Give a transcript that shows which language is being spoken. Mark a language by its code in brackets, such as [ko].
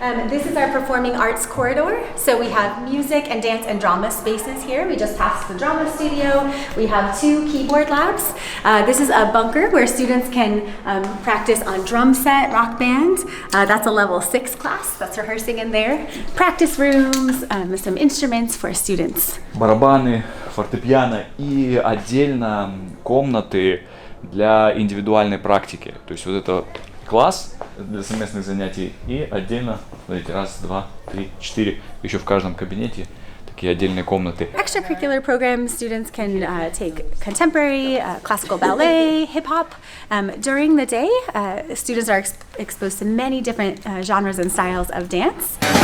[en] This is our performing arts corridor. So we have music and dance and drama spaces here. We just passed the drama studio. We have 2 keyboard labs. This is a bunker where students can practice on drum set, rock band. That's a level 6 class. That's rehearsing in there. Practice rooms, some instruments for students. [ru] Барабаны, фортепиано и отдельно комнаты для индивидуальной практики. То есть вот это класс для совместных занятий и отдельно, смотрите, 1, 2, 3, 4, еще в каждом кабинете такие отдельные комнаты. [en] Extracurricular programs, students can take contemporary, classical ballet, hip-hop. During the day, students are exposed to many different genres and styles of dance.